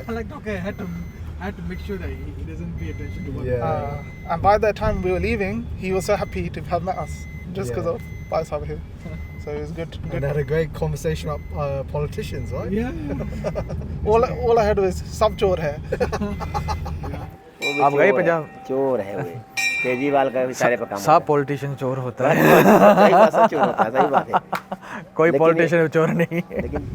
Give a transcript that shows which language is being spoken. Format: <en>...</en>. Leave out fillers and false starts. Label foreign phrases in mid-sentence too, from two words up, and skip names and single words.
<en>I like talking. I had to make sure that he doesn't pay attention to what. And by the time we were leaving, he was so happy to have met us, just because of Pai Sahib here. So it was good. And had a great conversation about politicians, right? Yeah. all I had was</en> <hi>सब चोर है. आप गए पंजाब? चोर है वो केजरीवाल का भी सारे पर काम सब पॉलिटिशियन चोर होता है सही बात है, चोर होता है, सही बात है। कोई पॉलिटिशियन चोर नहीं लेकिन</hi>